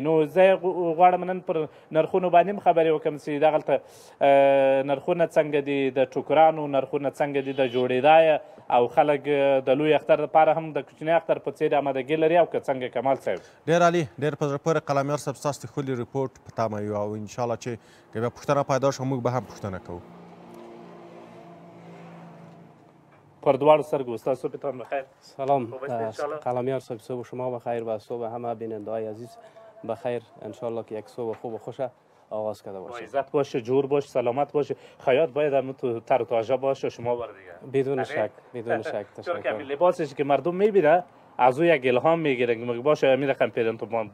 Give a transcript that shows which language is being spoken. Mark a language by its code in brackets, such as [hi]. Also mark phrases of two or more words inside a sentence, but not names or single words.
[ps] نو زه غواړم نن پر نرخونو باندې هم خبرې وکړم چې دغلته نرخونه څنګه دي د ټوکرانو نرخونه څنګه دي د جوړېدا او خلک د لوی اختر لپاره هم د کوچني اختر په څېر آمادګي لري او که څنګه کمال صاحب. ډېر عالي، ډېر په زړه پورې قلمیار صاحب ستاسو د ښکلي ریپورټ په تمه یو او انشاءالله چې که بیا پوښتنه پیدا شوه موږ به هم پوښتنه کوو. پر دواړو سترګو استاد صبحتان بخیر. سلام قلمیار صاحب، [fa] صبح شما بخیر و صبح همه بیننده‌های عزیز بخیر. انشالله که یک صبح خوب و خوش آغاز کرده باشه. عزت باشه، جور باشه، سلامت باشه. خیاط باید هم تو تر و تازه باشه شما بر دیگه. بدون شک بدون شک. چون که لباسش که مردم میبینه از او یک الهام میگیره که باشه امیر رقم پیرن تو ما